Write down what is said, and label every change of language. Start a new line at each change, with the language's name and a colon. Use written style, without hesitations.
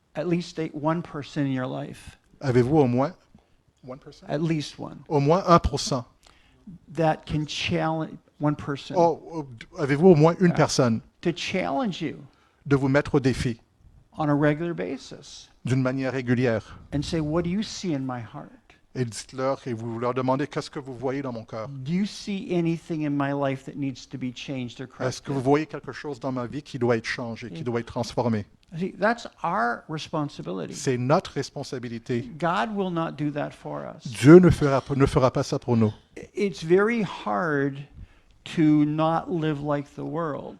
English: at least one person in your life,
French: Avez-vous au moins 1%?
English: at least one,
French: Au moins 1%.
English: that can challenge one person
French: Avez-vous au moins une personne
English: to challenge you
French: de vous mettre au défi
English: on a regular basis
French: d'une manière régulière?
English: and say, what do you see in my heart?
French: Et dites-leur et vous leur demandez qu'est-ce que vous voyez dans mon cœur.
English: Do you see anything in my life that needs to be changed or
French: Est-ce que vous
English: corrected?
French: voyez quelque chose dans ma vie qui doit être changé, qui doit être transformé?
English: See, that's our responsibility.
French: C'est notre responsabilité.
English: God will not do that for us.
French: Dieu ne fera pas ça pour nous.
English: It's very hard to not live like the world